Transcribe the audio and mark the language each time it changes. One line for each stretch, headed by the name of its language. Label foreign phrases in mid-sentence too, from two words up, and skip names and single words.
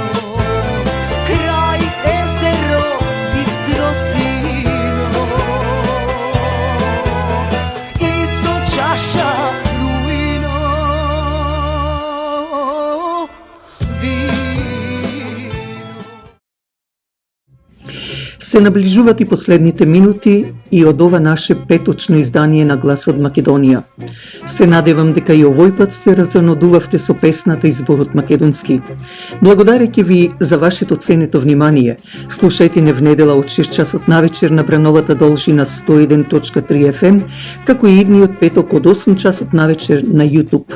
Macedonian: Kraj ezero bistro sino, isto čaša rujno vino. Се наближуваат и последните минути и од ова наше петочно издание на Глас од Македонија. Се надевам дека и овој пат се разонодувавте со песната и зборот македонски. Благодарејќи ви за вашето ценето внимание, слушајте не в недела од 6 часот навечер на брановата должина 101.3 FM, како и идниот петок од 8 часот навечер на YouTube.